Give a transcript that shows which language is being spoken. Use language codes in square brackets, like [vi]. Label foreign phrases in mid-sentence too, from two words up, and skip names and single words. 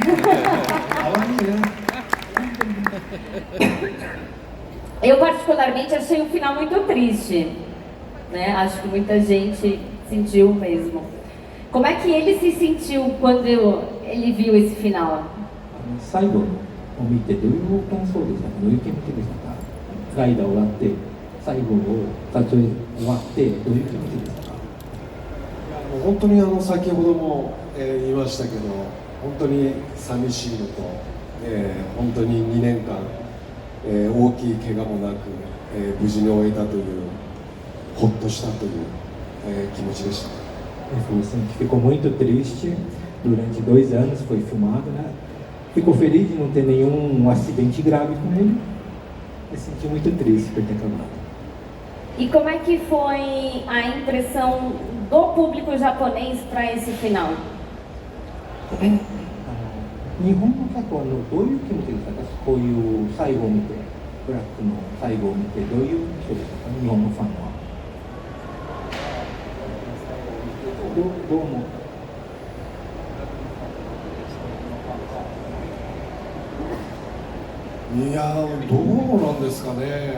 [pt] Eu particularmente achei o final muito triste, né? Acho que muita gente sentiu mesmo. Como é que ele se sentiu quando ele viu esse final? [ja] 最後を見てどういう感想でしたか、どういう気持ちでしたか。ライダー終わって最後を撮影終わってどういう気持ちでしたか。本当に先ほども、言いましたけど、本当に寂しいのと、本当に2年間、大きい怪我もなく、無事に終えたというほっとしたという、気持ちでした。 [pt] Ele falou assim que ficou muito triste durante 2 anos, foi filmado, né? Ficou feliz de não ter nenhum acidente grave com ele, e se sentiu muito triste por ter acabado. E como é que foi a impressão do público japonês para esse final? [ja] 日本の客はどういう気持ちでしたか。こういう最後を見て、ブラックの最後を見てどういう人でしたか、日本のファンは。どう思う。いやー、どうなんですかね。